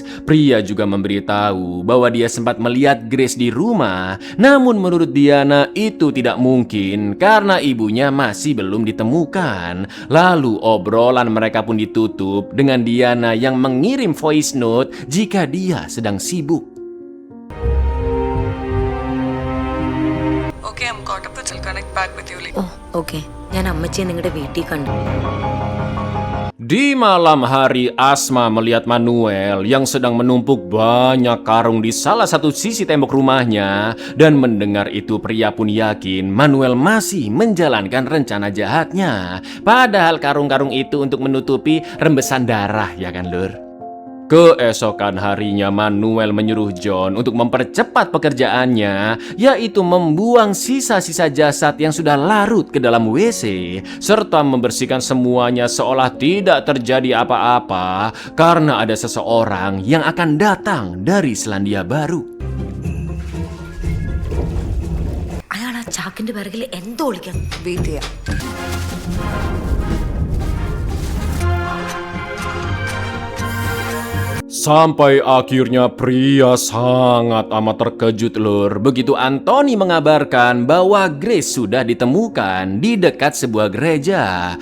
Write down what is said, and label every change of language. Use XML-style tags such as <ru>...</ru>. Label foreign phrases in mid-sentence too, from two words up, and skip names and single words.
<id>Pria juga memberitahu bahwa dia sempat melihat Grace di rumah, namun menurut Diana itu tidak mungkin karena ibunya masih belum ditemukan. Lalu obrolan mereka pun ditutup dengan Diana yang mengirim</id> <en>voice note</en> <id>jika dia sedang sibuk.</id> <en>Okay, I'm caught up. I'll connect back with you later.</en> <ml>ഓ ഓക്കെ, ഞാൻ അമ്മച്ചിയെ നിങ്ങളുടെ വീട്ടിൽ കണ്ടു.</ml> <id>Di malam hari Asma melihat Manuel yang sedang menumpuk banyak karung di salah satu sisi tembok rumahnya, dan mendengar itu pria pun yakin Manuel masih menjalankan rencana jahatnya. Padahal karung-karung itu untuk menutupi rembesan darah, ya kan lur? Keesokan harinya Manuel menyuruh John untuk mempercepat pekerjaannya, yaitu membuang sisa-sisa jasad yang sudah larut ke dalam WC, serta membersihkan semuanya seolah tidak terjadi apa-apa karena ada seseorang yang akan datang dari Selandia Baru.</id> <ml>അയാൾ ആ ചാക്കിന്റെ പിറകിൽ എന്തോ ഒളിക്കാൻ.</ml> <en>Wait here.</en> <id>Sampai akhirnya pria sangat amat terkejut lur begitu Anthony mengabarkan bahwa Grace sudah ditemukan di dekat sebuah gereja.</id>